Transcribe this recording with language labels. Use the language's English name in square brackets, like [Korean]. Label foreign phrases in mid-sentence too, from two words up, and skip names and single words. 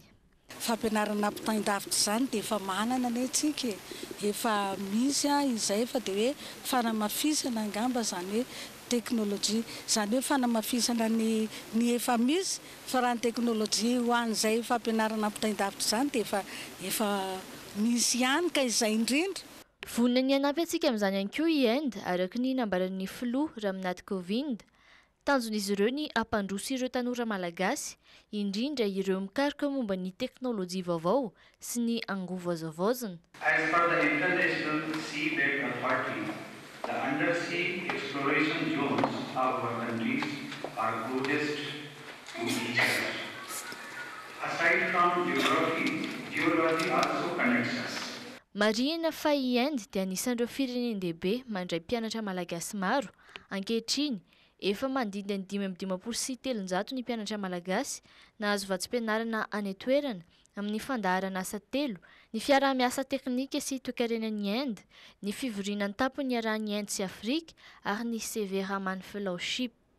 [Malagasy] Fampianarana ampitandavitra izany dia efa manana ny antsika, efa misy izay fa dia hoe fanamafisana angamba izany hoe teknôlôjia, izany hoe fanamafisana ny efa misy fa raha ny teknôlôjia ho an'izay fampianarana ampitandavitra izany dia efa misy ihany ka izay indrindra. Vonona ny hanampy antsika amin'izany ihany koa i Inde araka ny nambaran'ny filoha Ramanatha Kovind. Tanjon'izy ireo ny ampandroso ireo tanora malagasy, indrindra ireo mikaroka momba ny teknôlôjia vaovao sy ny angovo azo-vaozina. [English] As per the International Seabed Authority, the undersea exploration zones of our countries are closest to each other. Aside from geography also connects us. [Malagasy] Marihana fa i Inde dia anisan'ireo firenendehibe mandray mpianatra malagasy maro. Ankehitriny, efa mandindy ny 5,700 ny mpianatra malagasy nahazo vatsim-pianarana any an-toerana amin'ny fandaharana asa 3, ny fiaraha-miasa teknika sy toe-karenan'i Inde, ny fivoriana ny tampony iarahan'i Inde sy Afrika ary ny CV Raman Fellowship.